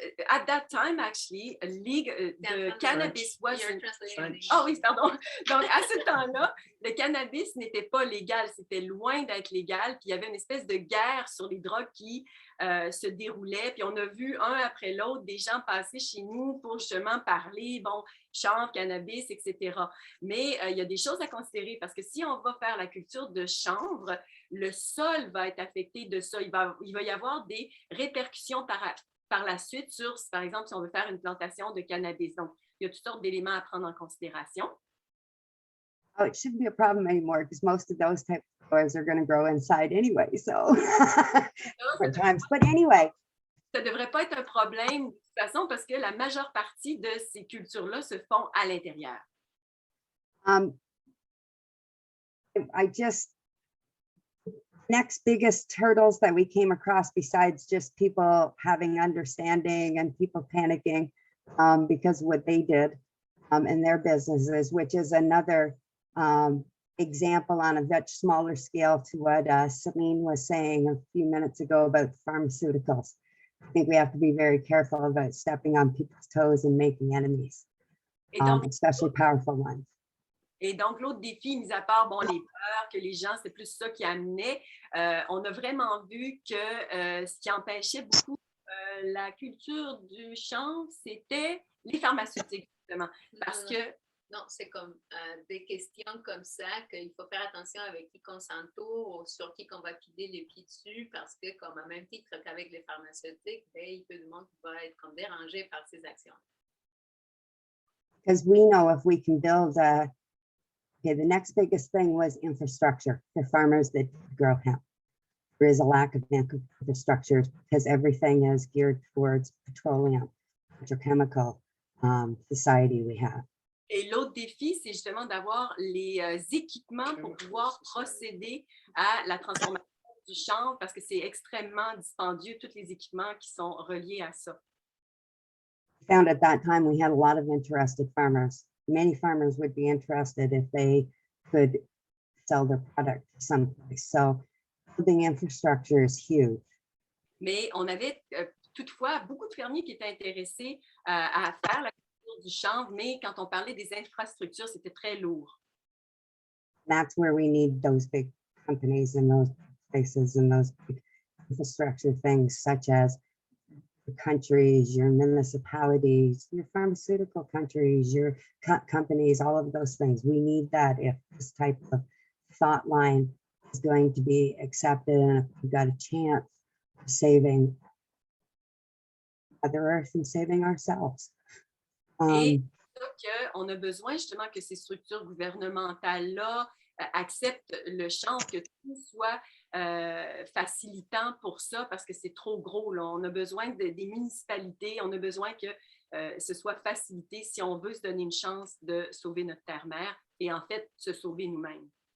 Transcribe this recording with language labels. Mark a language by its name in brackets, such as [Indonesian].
[English] At that time, actually, the cannabis wasn't. [French] Oh oui, pardon. Donc, à ce temps-là, le cannabis n'était pas légal, c'était loin d'être légal. Puis il y avait une espèce de guerre sur les drogues qui se déroulait. Puis on a vu un après l'autre des gens passer chez nous pour justement parler, chanvre, cannabis, etc. Mais il y a des choses à considérer parce que si on va faire la culture de chanvre, le sol va être affecté de ça. Il va y avoir des répercussions par la suite sur, par exemple, si on veut faire une plantation de cannabis. Donc, il y a toutes sortes d'éléments à prendre en considération. [English] Oh, it shouldn't be a problem anymore because most of those type of stores are going to grow inside anyway. So different times. But anyway, [French] Ça ne devrait pas être un problème de toute façon parce que la majeure partie de ces cultures-là se font à l'intérieur. [English] I just, next biggest hurdles that we came across besides just people having understanding and people panicking because of what they did in their businesses, which is another example on a much smaller scale to what Celine was saying a few minutes ago about pharmaceuticals. I think we have to be very careful about stepping on people's toes and making enemies, especially powerful ones. [French] Et donc, l'autre défi, mis à part bon, les peurs, que les gens, c'est plus ça qui amenait, on a vraiment vu que ce qui empêchait beaucoup la culture du chanvre, c'était les pharmaceutiques, justement. Parce que non, c'est comme des questions comme ça qu'il faut faire attention avec qui qu'on s'entoure ou sur qui qu'on va piler les pieds dessus parce que, comme à même titre qu'avec les pharmaceutiques, ben, il y a peu de monde qui va être comme dérangé par ces actions. [English] Because we know if we can build okay, the next biggest thing was infrastructure for farmers that grow hemp. There is a lack of infrastructure because everything is geared towards petroleum, petrochemical society we have. [French] Et l'autre défi, c'est justement d'avoir les équipements pour pouvoir procéder à la transformation du chanvre parce que c'est extrêmement dispendieux, tous les équipements qui sont reliés à ça. [English] We found at that time we had a lot of interested farmers. Many farmers would be interested if they could sell their product someplace. So building infrastructure is huge. [French] Mais on avait toutefois beaucoup de fermiers qui étaient intéressés à faire la culture du chanvre, mais quand on parlait des infrastructures, c'était très lourd. [English] That's where we need those big companies and those places and those big infrastructure things such as your countries, your municipalities, your pharmaceutical countries, your companies, all of those things. We need that if this type of thought line is going to be accepted and if we've got a chance of saving Mother Earth and saving ourselves. [French] Et on a besoin justement que ces structures gouvernementales-là acceptent le chanvre, que tout soit facilitant pour ça parce que c'est trop gros. Là. On a besoin des municipalités, on a besoin que ce soit facilité si on veut se donner une chance de sauver notre terre-mère et en fait se sauver nous-mêmes.